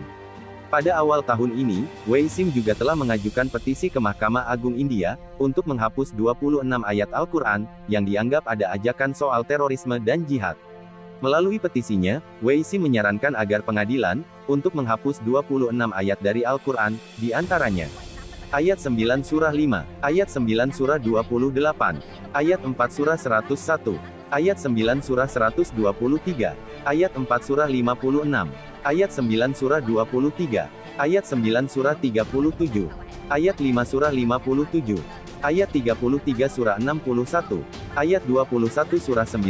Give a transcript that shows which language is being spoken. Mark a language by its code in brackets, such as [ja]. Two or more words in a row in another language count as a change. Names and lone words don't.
[id] Pada awal tahun ini, Waisim juga telah mengajukan petisi ke Mahkamah Agung India, untuk menghapus 26 ayat Al-Quran, yang dianggap ada ajakan soal terorisme dan jihad. Melalui petisinya, Waisim menyarankan agar pengadilan, untuk menghapus 26 ayat dari Al-Quran, di antaranya. Ayat 9 surah 5, ayat 9 surah 28, ayat 4 surah 101, ayat 9 surah 123, ayat 4 surah 56, ayat 9 surah 23, ayat 9 surah 37, ayat 5 surah 57, ayat 33 surah 61, ayat 21 surah